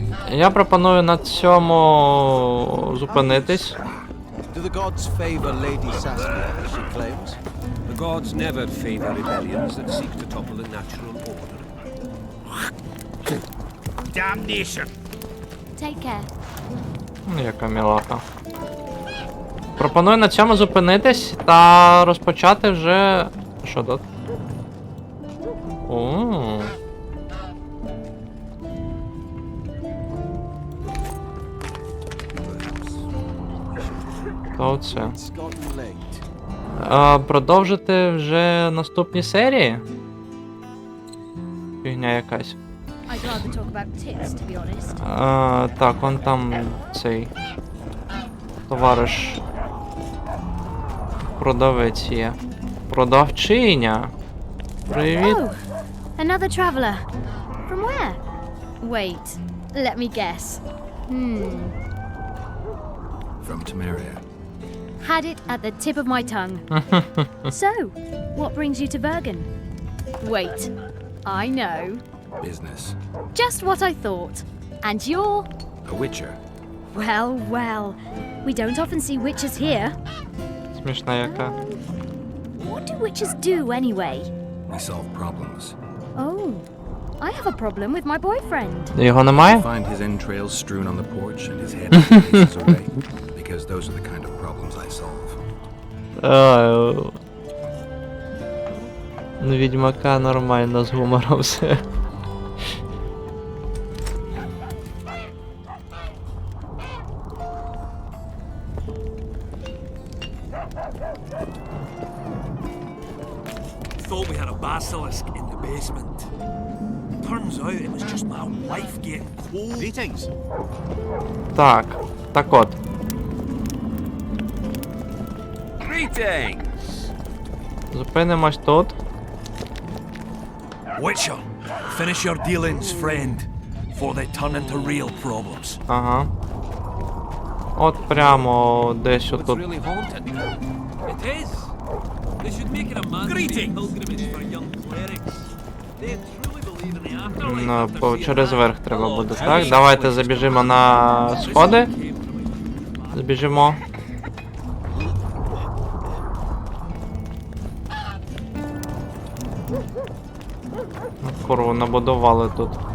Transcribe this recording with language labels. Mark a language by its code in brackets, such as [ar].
[uk] Я пропоную на цьому зупинитись. [en] Do the gods favor Lady Saskia, as she claims? The gods never favor rebellions that seek to topple the natural order. Damnation! Take care. [uk] Яка мілаха. Пропоную на цьому зупинитись та розпочати вже... Що тут? Ооо. То оце. Продовжити вже наступні серії? Фігня якась. [en] I'd rather talk about tits, to be honest. [uk] Так, он там цей товариш продавець є. Продавчиня. Привіт. [en] Oh, another traveller. From where? Wait, let me guess. From Temeria. Had it at the tip of my tongue. So, what brings you to Bergen? Wait, I know. Business. Just what I thought. And you're... A witcher. Well, well. We don't often see witches here. [uk] Смішна яка. [en] What do witches do anyway? We solve problems. Oh, I have a problem with my boyfriend. [uk] Його немає? [en] Find his entrails strewn on the porch and his head faces away. Because those are the kind of problems I solve. [uk] Ну, Відьмака нормально з гумором все. [en] Thought we had a basilisk in the basement. Turns out it was just my wife getting cold. Greetings. [uk] Так от. [en] Greetings. [uk] Зупинимось тут. [en] Witcher, finish your dealings, friend, before they turn into real problems. [uk] Ага. От прямо десь отут. [en] Really haunted. It is. They should make it a mandatory pilgrimage for young clerics. They truly believe in the afterlife. [uk] Ну, через верх треба буде, так? Давайте забіжимо на сходи. Забіжимо. Курву набудували тут.